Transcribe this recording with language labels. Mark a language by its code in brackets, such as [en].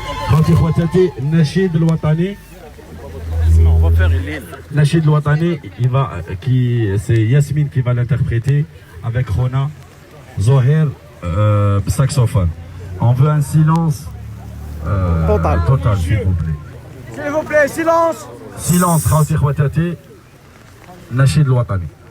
[ar] خواتي خواتاتي النشيد الوطني. النشيد الوطني [fr] c'est Yasmine qui va l'interpréter avec Rona Zoher saxophone. On veut un silence total s'il vous plaît. S'il vous plaît, silence. [ar] Silence خواتي خواتاتي النشيد الوطني.